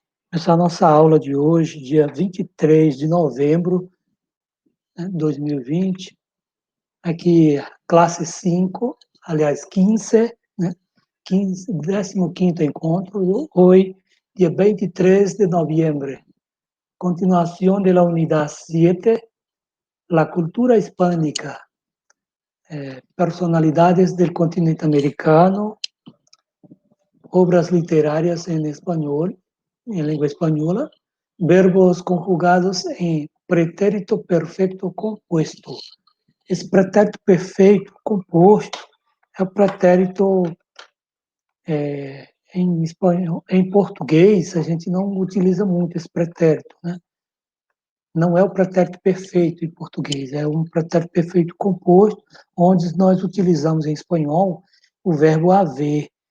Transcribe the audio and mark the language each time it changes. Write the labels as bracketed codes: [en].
[pt] Começar a nossa aula de hoje, dia 23 de novembro de 2020. Aqui, classe 5, aliás, 15, né? 15º encontro, hoje, dia 23 de novembro. [es] Continuación de la unidad 7, la cultura hispánica, personalidades del continente americano, obras literarias en español, en lengua española, verbos conjugados en [pt] pretérito perfeito composto. Esse pretérito perfeito composto é o pretérito em espanhol, em português a gente não utiliza muito esse pretérito, né? Não é o pretérito perfeito em português, é um pretérito perfeito composto, onde nós utilizamos em espanhol o verbo haver.